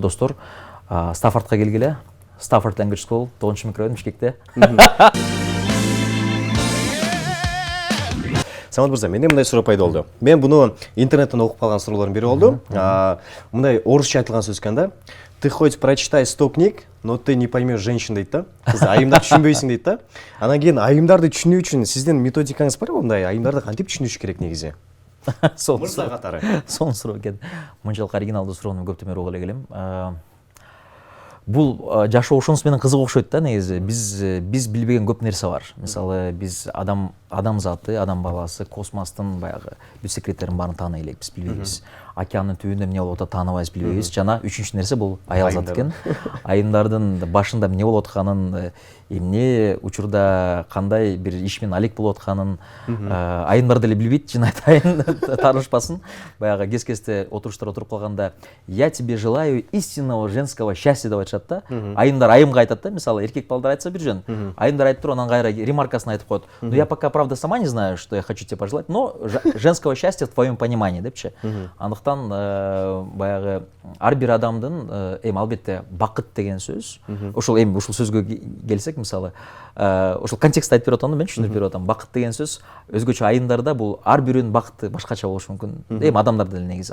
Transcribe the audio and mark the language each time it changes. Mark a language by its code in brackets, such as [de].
[ky] Достор, Стаффордко келгиле. Stafford Language School, 9 микрорайон Бишкекте. Самат мырза, менде мындай суроо пайда болду. Мен буну интернеттен окуп калган суроолордун бири болду. Мындай орусча айтылган сөз экен да. [ru] Ты хоть прочитай 100 книг, но ты не поймешь женщин [ky] дейт да. Сиз айымдарды түшүнбөйсүң дейт да. Анан кийин айымдарды түшүнүү үчүн сиздин методикаңыз барбы? Мындай айымдарды кантип түшүнүш керек негизи? Мырза катары. Сонун суроо экен. Мынчалык оригиналдуу суроону көптөн бери угуп эле келем. Бул жашоо ошонусу менен кызык окшойт да негизи. Биз билбеген көп нерсе бар. Мисалы биз адам заты, адам баласы космостун баягы бүт секреттерин баарын тааный элек, биз билбейбиз. Океандын түбүндө эмне болуп атат тааныбайбыз, билбейбиз. Жана үчүнчү нерсе бул аял зат экен. Айымдардын башында эмне болуп атканын, эмне учурда кандай бир иш менен алек болуп атканын айымдар деле билбейт, чын айтайын, таанышпасын. Баягы кез-кезде отуруштар отуруп калганда [ru] я тебе желаю истинного женского счастья [ky] деп айтышат да. Айымдар айымга айтат да, мисалы эркек балдар айтса бир жөн. Айымдар айтып туруп анан кайра ремаркасын айтып коет. [ru] Ну я пока правда сама не знаю, что я хочу тебе пожелать, но женского счастья в твоем понимании депчи. [ky] Андыктан баягы ар бир адамдын албетте бакыт деген сөз. Ошол сөзгө келсек, мисалы, ошол контекстте айтып берип атам, мен түшүндүрүп берип атам. Бакыт деген сөз өзгөчө айымдарда бул ар бирөөнүн бакыты башкача болушу мүмкүн. Адамдарда деле негизи.